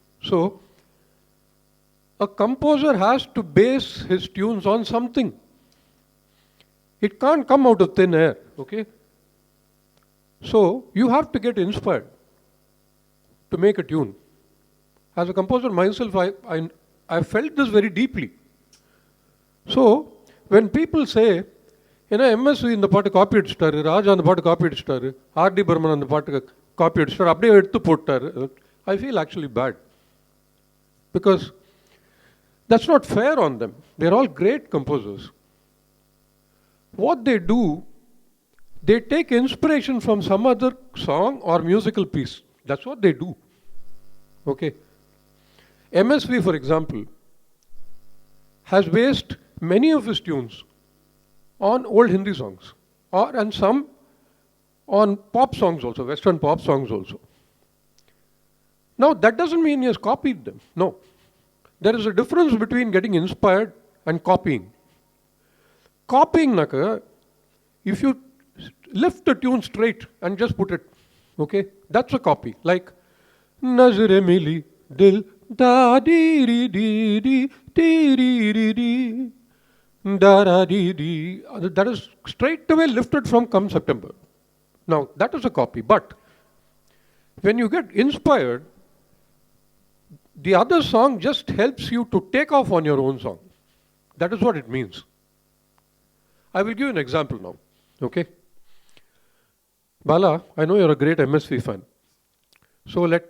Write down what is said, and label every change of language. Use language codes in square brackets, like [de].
[en] So, a composer has to base his tunes on something. It can't come out of thin air, okay? So, you have to get inspired to make a tune. As a composer myself, I felt this very deeply. So, when people say, you know, [ta] MSV இந்த பாட்டு copy அடிச்சிட்டாரு, ராஜா அந்த பாட்டு copy அடிச்சிட்டாரு, RT Burman அந்த பாட்டு copy அடிச்சிட்டாரு, அப்படியே எடுத்து போட்டாரு, [en] I feel actually bad. Because that's not fair on them. They're all great composers. What they do, they take inspiration from some other song or musical piece. That's what they do. Okay. MSV, for example, has based many of his tunes on old Hindi songs, and some on pop songs also, Western pop songs also. Now, that doesn't mean he has copied them. No. There is a difference between getting inspired and copying. Copying, naka, if you lift the tune straight and just put it, okay, that's a copy. Like, Nazare mili dil da di ri di di di ri ri di da da di di. That is straight away lifted from Come September. Now, that is a copy. But when you get inspired, the other song just helps you to take off on your own song. That is what it means. I will give you an example now. Okay? Bala, I know you're a great MSV fan. So